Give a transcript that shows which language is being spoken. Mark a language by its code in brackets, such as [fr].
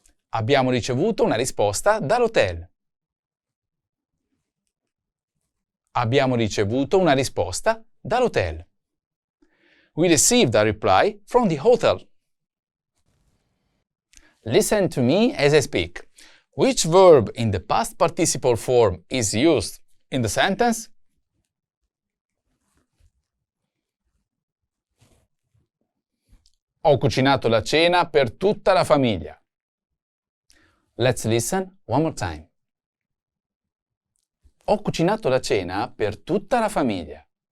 [it] Abbiamo ricevuto una risposta dall'hotel. Abbiamo ricevuto una risposta dall'hotel. [en] We received a reply from the hotel. Listen to me as I speak. Which verb in the past participle form is used in the sentence? [it] Ho cucinato la cena per tutta la famiglia. [en] Let's listen one more time. [it] Ho cucinato la cena per tutta la famiglia.